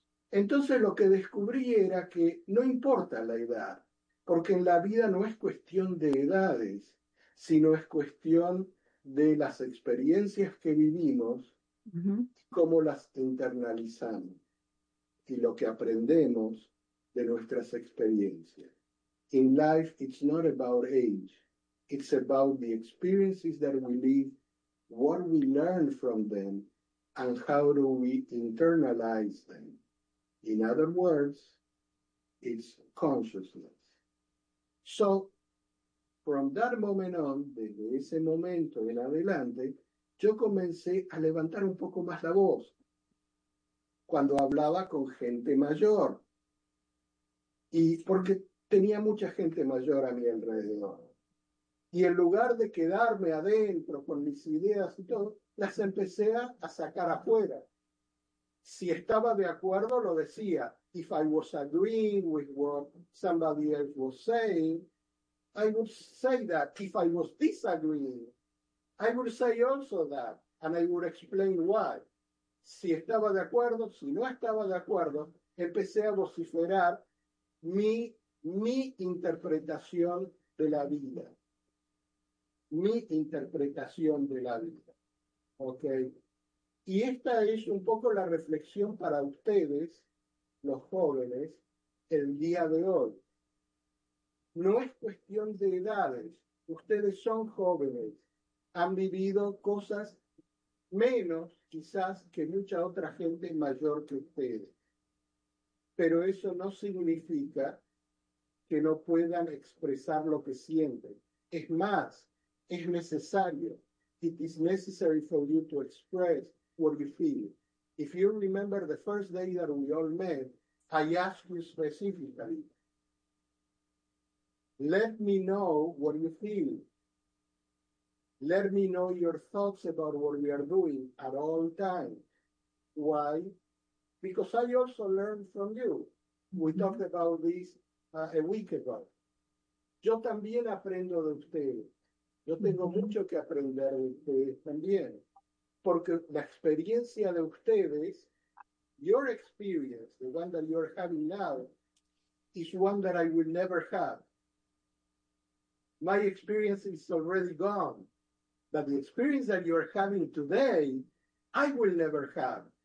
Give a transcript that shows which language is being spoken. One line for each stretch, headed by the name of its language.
Spanish: Entonces lo que descubrí era que no importa la edad, porque en la vida no es cuestión de edades, sino es cuestión de las experiencias que vivimos, cómo las internalizamos y lo que aprendemos de nuestras experiencias.
English: In life, it's not about age. It's about the experiences that we live, what we learn from them, and how do we internalize them. In other words, it's consciousness. So, from that moment on,
Spanish: desde ese momento en adelante, yo comencé a levantar un poco más la voz cuando hablaba con gente mayor. Y porque tenía mucha gente mayor a mi alrededor. Y en lugar de quedarme adentro con mis ideas y todo, las empecé a sacar afuera. Si estaba de acuerdo, lo decía.
English: If I was agreeing with what somebody else was saying, I would say that. If I was disagreeing, I would say also that, and I would explain why.
Spanish: Si estaba de acuerdo, si no estaba de acuerdo, empecé a vociferar mi interpretación de la vida. Mi interpretación de la vida. ¿Ok? Y esta es un poco la reflexión para ustedes, los jóvenes, el día de hoy. No es cuestión de edades. Ustedes son jóvenes. Han vivido cosas menos, quizás, que mucha otra gente mayor que ustedes. Pero eso no significa que no puedan expresar lo que sienten. Es más, es necesario.
English: It is necessary for you to express what you feel. If you remember the first day that we all met, I asked you specifically, let me know what you feel. Let me know your thoughts about what we are doing at all times. Why? Because I also learned from you. We talked about this a week ago.
Spanish: Yo también aprendo de ustedes. Yo tengo mucho que aprender de ustedes también. Porque la experiencia de ustedes,
English: your experience, the one that you're having now, is one that I will never have. My experience is already gone. But the experience that you're having today, I will never have.